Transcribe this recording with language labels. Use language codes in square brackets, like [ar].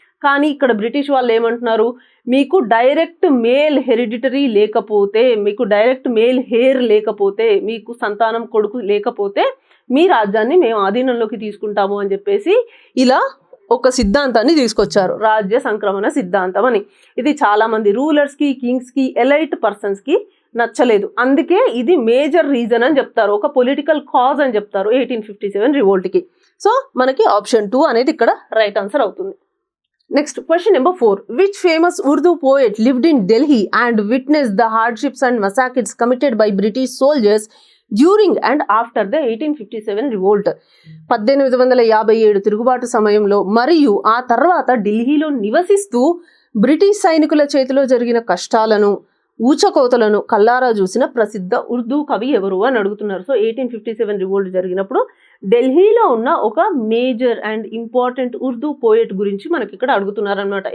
[te] కానీ ఇక్కడ బ్రిటిష్ వాళ్ళు ఏమంటున్నారు, మీకు డైరెక్ట్ మేల్ హెరిడిటరీ లేకపోతే, మీకు డైరెక్ట్ మేల్ హెయిర్ లేకపోతే, మీకు సంతానం కొడుకు లేకపోతే మీ రాజ్యాన్ని మేము ఆధీనంలోకి తీసుకుంటాము అని చెప్పేసి ఇలా ఒక సిద్ధాంతాన్ని తీసుకొచ్చారు, రాజ్య సంక్రమణ సిద్ధాంతం అని. ఇది చాలామంది రూలర్స్కి, కింగ్స్కి, ఎలైట్ పర్సన్స్కి నచ్చలేదు. అందుకే ఇది మేజర్ రీజన్ అని చెప్తారు, ఒక పొలిటికల్ కాజ్ అని చెప్తారు 1857 రివోల్ట్కి. సో మనకి ఆప్షన్ 2 అనేది ఇక్కడ రైట్ ఆన్సర్ అవుతుంది. [en] Next, question number 4. Which famous Urdu poet lived in Delhi and witnessed the hardships and massacres committed by British soldiers during and after the 1857 revolt? [te] 1857 తిరుగుబాటు సమయంలో మరియు ఆ తర్వాత ఢిల్లీలో నివసిస్తూ బ్రిటిష్ సైనికుల చేతిలో జరిగిన కష్టాలను, ఊచకోతలను కల్లారా చూసిన ప్రసిద్ధ ఉర్దూ కవి ఎవరు అని అడుగుతున్నారు. సో 1857 రివోల్ట్ జరిగినప్పుడు ఢిల్లీలో ఉన్న ఒక major and important Urdu poet గురించి మనకి ఇక్కడ అడుగుతున్నారనమాట.